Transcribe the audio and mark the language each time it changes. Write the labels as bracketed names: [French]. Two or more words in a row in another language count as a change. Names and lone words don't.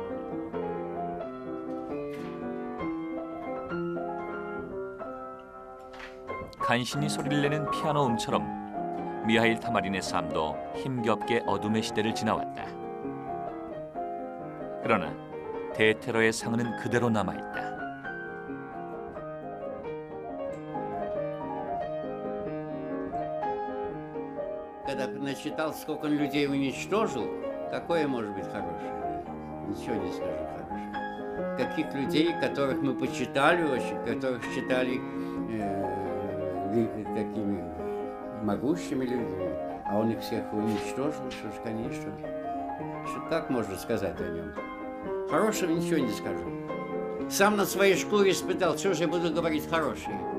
[Korean] 간신히 소리를 내는 피아노 음처럼 미하일 타마린의 삶도 힘겹게 어둠의 시대를 지나왔다. 그러나 대테러의 상흔은 그대로 남아있다. [Russian] Когда насчитал, сколько он людей уничтожил, какое может быть хорошее? Ничего не скажу хорошего. Каких людей, которых мы почитали очень, которых считали такими могущими людьми, а он их всех уничтожил, что ж, конечно. Что как можно сказать о нем? Хорошего ничего не скажу. Сам на своей шкуре испытал, что же я буду говорить хорошее?